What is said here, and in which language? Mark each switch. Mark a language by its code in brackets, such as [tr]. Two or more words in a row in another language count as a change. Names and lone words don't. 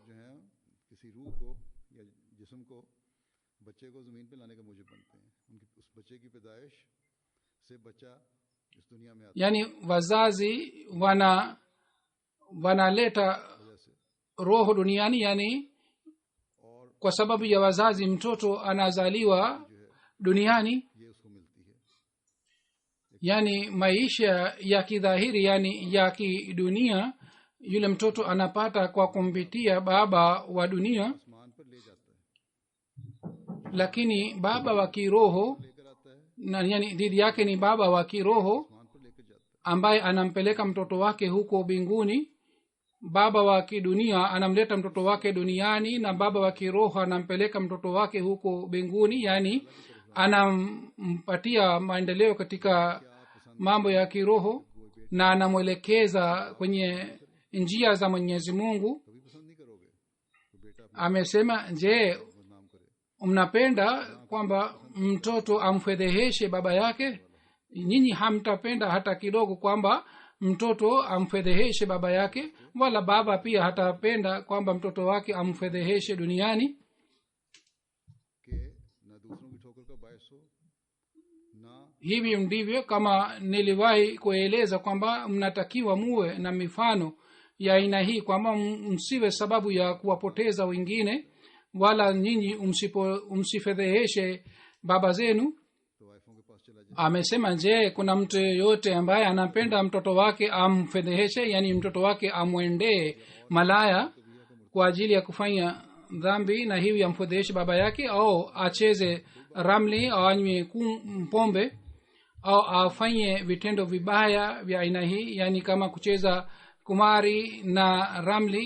[sw] yani wazazi wanaleta roho duniani yani kwa sababu ya wazazi mtoto anazaliwa duniani yani maisha ya kidhahiri yani ya kidunia yule mtoto anapata kwa kumpitia baba wa dunia, [ur] آسمان پر لے جاتا ہے, [sw] lakini baba wa kiroho [ur] لے کر آتا ہے, [sw] na yani dhidi yake ni baba wa kiroho [ur] آسمان پر لے کر جاتا [sw] ambaye anampeleka mtoto wake huko mbinguni. Baba wa kidunia anamleta mtoto wake duniani, na baba wa kiroho anampeleka mtoto wake huko mbinguni, yani anampatia maendeleo katika mambo ya kiroho na anamwelekeza kwenye njia za Mwenyezi Mungu. [ur] है। کبھی پسند نہیں کرو گے تو بیٹا اپنا [sw] Amesema, je, [ur] بدنام کرے? [sw] mnapenda kwamba mtoto amfedheheshe baba yake? Nyinyi hamtapenda hata kidogo kwamba mtoto amfedheheshe baba yake, wala baba pia hatapenda kwamba mtoto wake amfedheheshe duniani. [ur] کہ نہ دوسروں کی ٹھوکر کا باعث ہو، نہ [sw] Hivi ndivyo kama niliwahi kueleza kwamba mnatakiwa muwe na mifano ya aina hii, kwamba msiwe sababu ya kuwapoteza wengine, wala nyinyi msifedheheshe baba zenu. [ur] تو وائفوں کے پاس چلا جائے. [sw] Amesema, je, kuna mtu yeyote ambaye anapenda mtoto wake amfedheheshe, yani mtoto wake amwendee malaya kwa ajili ya kufanya dhambi na hivi amfedheheshe baba yake, au acheze ramli au anywe pombe au afanye vitendo vibaya vya aina hii, yani kama kucheza kumari na ramli?